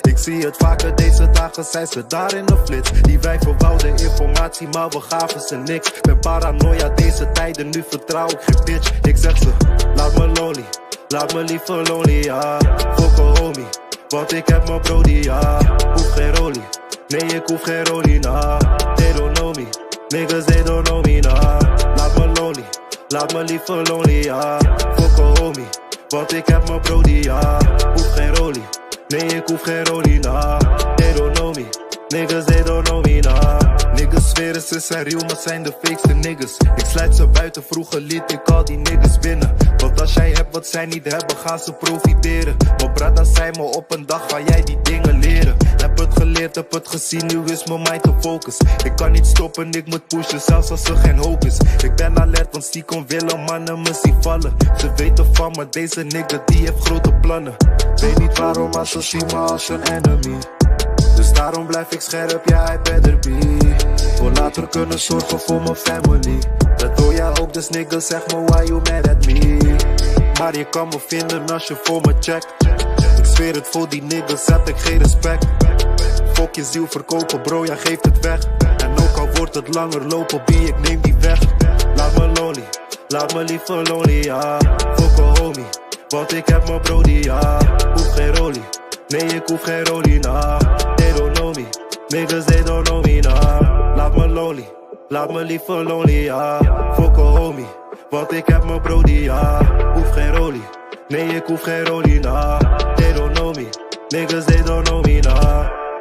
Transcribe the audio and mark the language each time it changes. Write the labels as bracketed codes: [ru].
[nl] Ik zie het vaker, deze dagen zijn ze daar in de flits. Die wijven wouden informatie, maar we gaven ze niks. Ben paranoia deze tijden, nu vertrouw ik geen bitch. Ik zeg ze, laat me lonely, laat me liever lonely, ja. [en] Fuck a homie, [nl] want ik heb mijn brody, ja. Hoef geen rollie, nee ik hoef geen rollie, nah. [en] They don't know me, niggas they don't know me, nah. [nl] Laat me lonely, laat me liever lonely, ja. [en] Fuck a homie, [nl] want ik heb mijn brody, ja. Hoef geen rollie, nee ik hoef geen rollie, nah. [en] They don't know me, niggas they don't know me, nah. [nl] Niggas zweren ze zijn real, maar zijn de fakeste niggas. Ik sluit ze buiten, vroeger liet ik al die niggas binnen. Want als jij hebt wat zij niet hebben, gaan ze profiteren. Maar brada zei me op een dag, ga jij die dingen leren. Heb het geleerd, heb het gezien, nu is mijn mind te focus. Ik kan niet stoppen, ik moet pushen, zelfs als er geen hoop is. Ik ben alert, want stiekem willen mannen me zien vallen. Ze weten van me, deze nigga die heeft grote plannen. Weet niet waarom, maar ze zien me als een enemy. Dus daarom blijf ik scherp, ja, [en] I better be. [nl] Voor later kunnen zorgen voor mijn family. Dat wil jij ook, dus nigga, zeg me [en] why you mad at me. [nl] Maar je kan me vinden als je voor me checkt. Ik zweer het, voor die niggas heb ik geen respect. Fok je ziel verkopen, bro, jij geeft het weg. En ook al wordt het langer lopen, B, ik neem die weg. Laat me lonely, laat me liever lonely, ja. [en] Fok a homie, [nl] want ik heb mijn brody, ja. Hoef geen rollie, nee ik hoef geen rollie, nah. [en] They don't know me, niggas they don't know me, nah. [nl] Laat me lonely, laat me liever lonely, ja. [en] Fok a homie, [nl] want ik heb mijn brody, ja. Hoef geen rollie, nee ik hoef geen rollie, nah. [en] They don't know me, niggas they don't know me, nah.